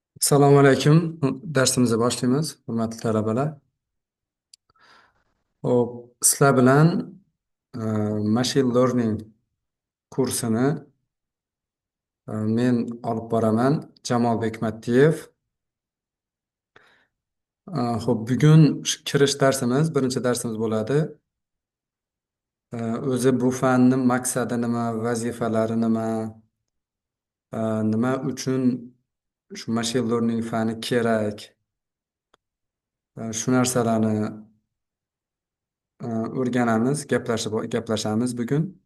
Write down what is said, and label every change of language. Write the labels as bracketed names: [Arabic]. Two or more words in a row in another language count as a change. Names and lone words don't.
[Uzbek] Assalomu alaykum. Darsimizni boshlaymiz, hurmatli talabalar. Hop, sizlar bilan e, [English] machine learning [Uzbek] kursini men olib boraman, Jamol Bekmattiyev. Hop, bugun kirish darsimiz, birinchi darsimiz bo'ladi. O'zi bu fanni maqsadi nima, vazifalari nima, nima uchun shu [English] machine learning [Uzbek] fani kerak, shu narsalarni o'rganamiz, gaplashamiz bugun.